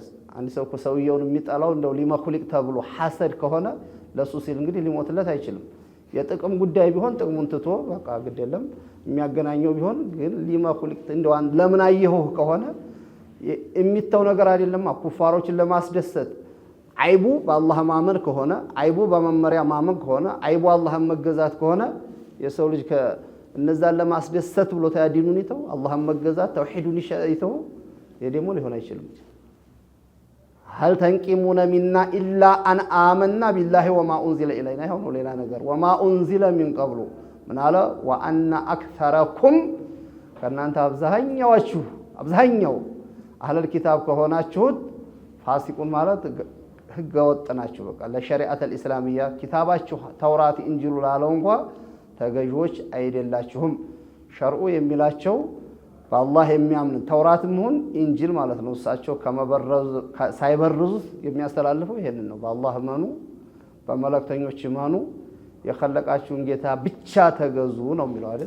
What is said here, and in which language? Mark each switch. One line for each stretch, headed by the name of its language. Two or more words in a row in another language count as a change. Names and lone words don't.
Amharic: አንድ ሰው ሰውየውን የሚጠላው እንደው ሊመኹሊቅ ተብሎ ሐሰድ ከሆነ ለሱ ሲል እንግዲህ ሊሞትለት አይችልም። የጥቅም ጉዳይ ቢሆን ጥቅሙን ትቶ በቃ ግድ የለም የሚያገናኘው ቢሆን ግን ሊመኹሊቅ እንደው ለምን አየሁህ ከሆነ የሚተው ነገር አይደለም። ኩፋሮችን ለማስደሰት አይቡ በአላህ ማመን ከሆነ አይቡ በመመሪያ ማመን ከሆነ አይቡ አላህን መገዛት ከሆነ የሰው ልጅ እነዛን ለማስደሰት ብሎ ታዲኑን ይተው አላህን መገዛት ተውሂዱን ይተው። ይሄ ደግሞ ሊሆን አይችልም።
Arabic: هل تنقمون منا إلا أن آمنا بالله وما أنزل إلينا هو
Amharic: ሌላ ነገር
Arabic: وما أنزل من قبل
Amharic: ምን አለ
Arabic: وأن أكثركم ከናንተ
Amharic: አብዛኛው
Arabic: أهل الكتاب
Amharic: ከሆናችሁት ፋሲቁን ማለት ህገ ወጥ ናችሁ። በቃ ለሸሪዓት الاسلاميه ኪታባችሁ ተውራት እንጂሉ ላለው እንኳን ተገዥዎች አይደላችሁም። ሸርዑ የሚላቸው በአላህ የሚያምን ተውራትም ሆነ እንጂል ማለት ነው። እሳቸው ሳይበርዙት የሚያስተላልፈው ይሄንን ነው። በአላህ መኑ በመለክተኞች መኑ የኸለቃችሁን ጌታ ብቻ ተገዙ ነው የሚለው አይደል?